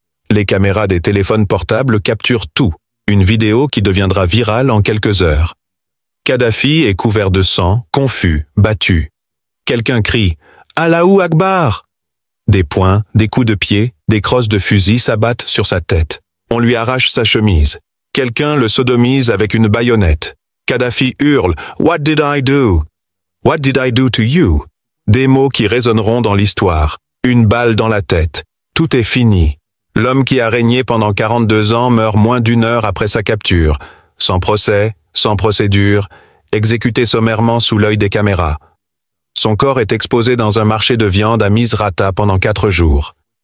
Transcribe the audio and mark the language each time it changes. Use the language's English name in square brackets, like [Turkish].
[French] Les caméras des téléphones portables capturent tout, une vidéo qui deviendra virale en quelques heures. Kadhafi est couvert de sang, confus, battu. Quelqu'un crie « [Arabic] Allahu Akbar !» [French] Des poings, des coups de pied, des crosses de fusil s'abattent sur sa tête. On lui arrache sa chemise. Quelqu'un le sodomise avec une baïonnette. Kadhafi hurle [English] « What did I do? What did I do to you ?» [French] Des mots qui résonneront dans l'histoire. Une balle dans la tête. Tout est fini. L'homme qui a régné pendant 42 ans meurt moins d'1 heure après sa capture. Sans procès, sans procédure, exécuté sommairement sous l'œil des caméras. Son corps est exposé dans un marché de viande à Misrata pendant 4 jours.